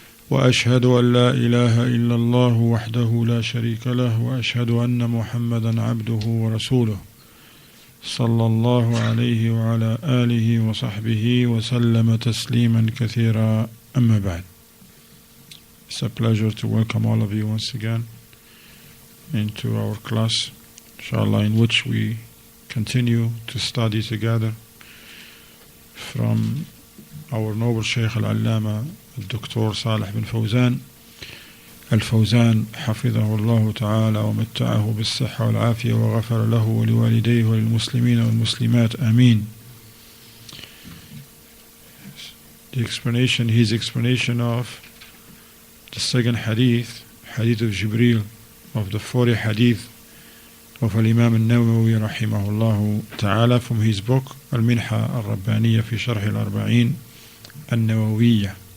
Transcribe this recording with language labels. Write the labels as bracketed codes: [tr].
[ar] وأشهد أن لا إله إلا الله وحده لا شريك له وأشهد أن محمدا عبده ورسوله صلى الله عليه وعلى آله وصحبه وسلم تسليما كثيرا أما بعد. [en] It's a pleasure to welcome all of you once again into our class, inshallah, in which we continue to study together from our noble Shaykh Al-Allama Dr. [ar] Salih bin Fawzan الفوزان حفظه الله تعالى ومتعه بالصحة والعافية وغفر له ولوالديه وللمسلمين والمسلمات آمين. [en] His explanation of the second hadith of Jibreel, of the 40 hadith of Al-Imam Al-Nawawi rahimahullah ta'ala from his book Al-Minha Al-Rabbaniyya fi Sharh Al-Arba'in Al-Nawawiyya.